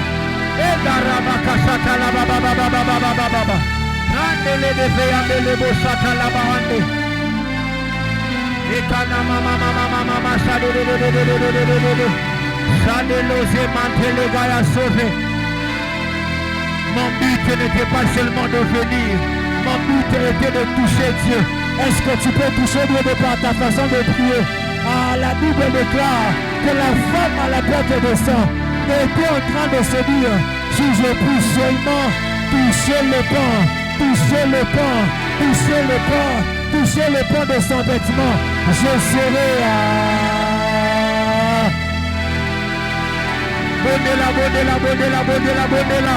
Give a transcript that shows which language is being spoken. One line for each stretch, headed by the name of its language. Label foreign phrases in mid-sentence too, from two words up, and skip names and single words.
French: Et Darabakasha Talababababababababa. Randele de Veyandele Boshata Labahande. Et Kanamamamamamama Shadele. Shadelose Mantele Gaya sauvé. Mon but n'était pas seulement de venir, mon but était de toucher Dieu. Est-ce que tu peux toucher Dieu de par ta façon de prier? La Bible déclare que la femme à la perte de sang était en train de se dire, si je puis seulement toucher le pain, toucher le pain, toucher le pain, toucher le pain de son vêtement, je serai Bonnez-la.